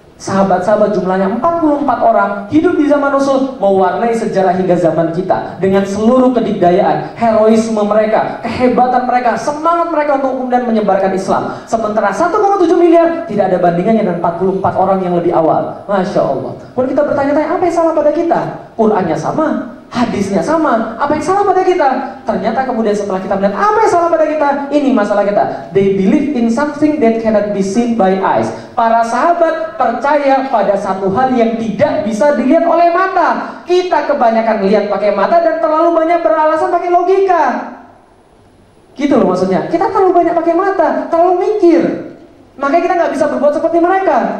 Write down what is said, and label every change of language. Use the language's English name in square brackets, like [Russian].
[Indonesian] Sahabat-sahabat jumlahnya 44 orang hidup di zaman Rasul, mewarnai sejarah hingga zaman kita dengan seluruh kedikdayaan, heroisme mereka, kehebatan mereka, semangat mereka untuk kemudian menyebarkan Islam. Sementara 1,7 miliar tidak ada bandingannya dengan 44 orang yang lebih awal. Masya Allah. Kemudian kita bertanya-tanya, apa yang salah pada kita? Qurannya sama, hadisnya sama, apa yang salah pada kita? Ternyata kemudian setelah kita melihat apa yang salah pada kita, ini masalah kita. [English] They believe in something that cannot be seen by eyes. [Indonesian] Para sahabat percaya pada satu hal yang tidak bisa dilihat oleh mata. Kita kebanyakan melihat pakai mata dan terlalu banyak beralasan pakai logika. Gitu loh maksudnya. Kita terlalu banyak pakai mata, terlalu mikir. Makanya kita nggak bisa berbuat seperti mereka.